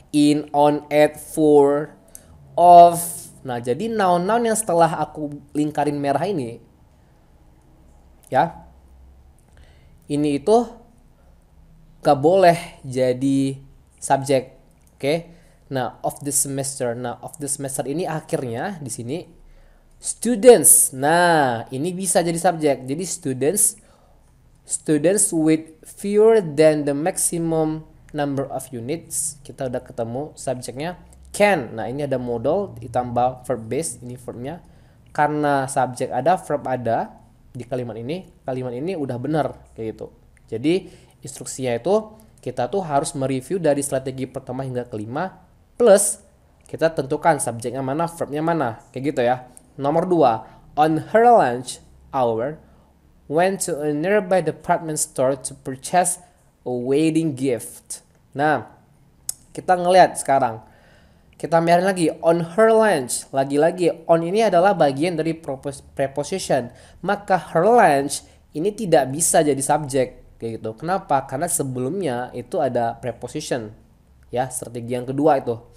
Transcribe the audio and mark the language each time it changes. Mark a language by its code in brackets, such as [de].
[en] In, on, at, for, of. [id] Nah, jadi noun-noun yang setelah aku lingkarin merah ini ya, ini itu gak boleh jadi subjek. Oke. Nah, [en] of the semester. [id] Nah, of the semester ini akhirnya di sini students. Nah, ini bisa jadi subjek. Jadi [en] students with fewer than the maximum number of units. [id] Kita udah ketemu subjeknya can. Nah, ini ada modal ditambah verb base, ini verbnya. Karena subjek ada, verb ada di kalimat ini udah benar kayak gitu. Jadi instruksinya itu kita tuh harus mereview dari strategi pertama hingga kelima plus kita tentukan subjeknya mana, verbnya mana, kayak gitu ya. Nomor 2, [en] on her lunch hour went to a nearby department store to purchase a wedding gift. [id] Nah, kita ngelihat sekarang. Kita melihat lagi [en] on her lunch. [id] Lagi-lagi on ini adalah bagian dari preposition. Maka her lunch ini tidak bisa jadi subjek kayak gitu. Kenapa? Karena sebelumnya itu ada preposition. Ya, strategi yang kedua itu.